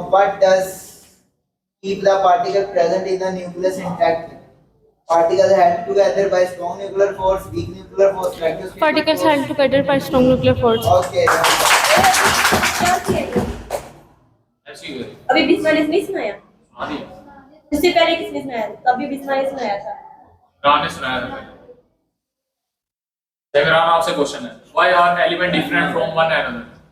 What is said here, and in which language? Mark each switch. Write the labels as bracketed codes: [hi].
[en] What does keep the particle present in the nucleus intact? Particles held together by strong nuclear force, weak nuclear force, spectroscopic Particles force. held together by strong nuclear force. Okay. [hi] ऐसी हुई. अभी बिस्मिल नहीं सुनाया. हाँ जी. इससे पहले किसने सुनाया? अभी बिस्मिल सुनाया था. Imran ने सुनाया था पहले. Imran आपसे क्वेश्चन है. [en] Why are elements different from one another?